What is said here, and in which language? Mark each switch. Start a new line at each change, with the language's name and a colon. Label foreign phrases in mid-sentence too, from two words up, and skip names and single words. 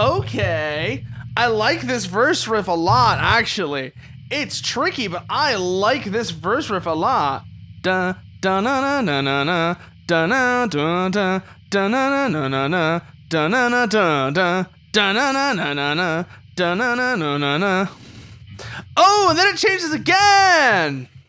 English: Okay. I like this verse riff a lot, actually. It's tricky, but I like this verse riff a lot. Da da na na na na da na da da da na na na na da na na da da da na na na na da na na na na. Oh, and then it changes again.